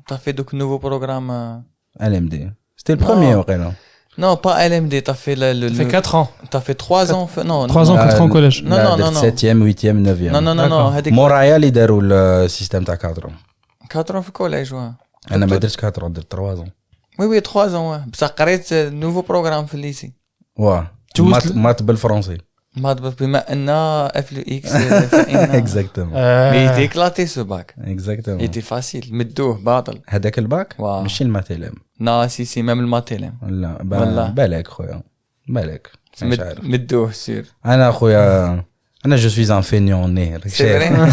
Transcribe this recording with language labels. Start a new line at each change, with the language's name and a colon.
French: T'as fait donc nouveau programme, LMD. C'était le premier, ouais, là. Non, pas LMD, t'as fait Ça fait 4 ans. T'as fait 3 ans, non. 3 ans, 4 ans au collège. Non. 7e, 8e, 9e. Non. Montréal, ils déroulent le système de 4 ans. 4 ans
Arabic: في
French: collège, ouais.
Arabic: أنا ما درتش 4 ans, درت 3 ans.
French: Oui, 3 ans, ouais.
Arabic: بصح قريت nouveau programme في الليسي. Ouais. مات بالفرنسي. مات بما أن F le X فإن.
French: Exactement. Mais il était éclaté ce bac. Exactement. Il était facile.
Arabic: مدوه باطل. هذاك الباك واو. ماشي الماتيلم.
French: Non, si, même le matélem.
Arabic: لا والله. بالك خويا. بالك. مش عارف. مدوه sûr. أنا خويا أنا
French: je suis un feignant né. C'est vrai.